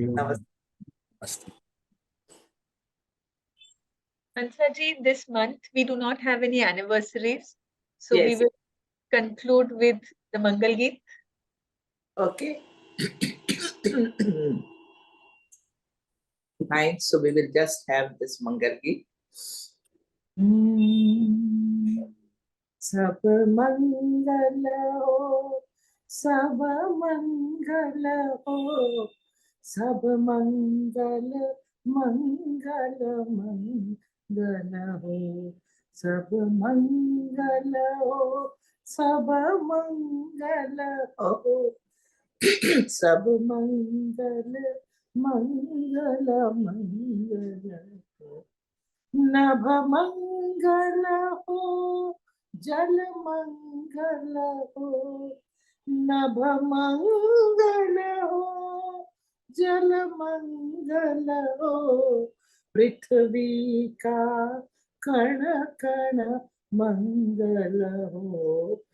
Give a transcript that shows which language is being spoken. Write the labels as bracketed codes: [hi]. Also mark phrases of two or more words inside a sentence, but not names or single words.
[en] Hansaji, this month we do not have any anniversaries. So we will conclude with the Mangal Geet. Okay. Fine. So we will just have this Mangal Geet. [hi] सब मंगल हो, सब मंगल हो, सब मंगल, मंगल, मंगल हो, सब मंगल हो, सब मंगल हो, सब मंगल, मंगल, मंगल हो. नभ मंगल हो, जल मंगल हो, नभ मंगल हो, जल मंगल हो, पृथ्वी का कण कण मंगल हो,